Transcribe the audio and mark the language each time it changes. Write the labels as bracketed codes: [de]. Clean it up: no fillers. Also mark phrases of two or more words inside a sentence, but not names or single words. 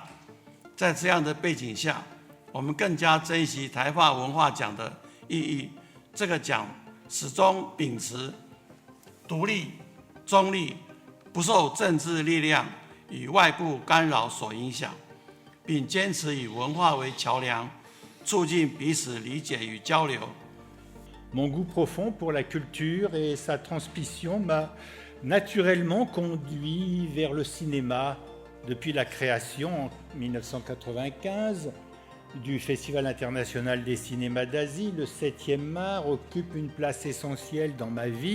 [zh] 在这样的背景下，我们更加珍惜台法文化奖的意义。这个奖始终秉持独立、中立，不受政治力量与外部干扰所影響，並堅持以文化為橋梁，促進彼此理解與交流。 [fr] Mon goût profond pour la culture et sa transmission m'a naturellement conduit vers le cinéma depuis la création en 1995 du Festival international des cinémas d'Asie. Le 7e art occupe une place essentielle dans ma vie.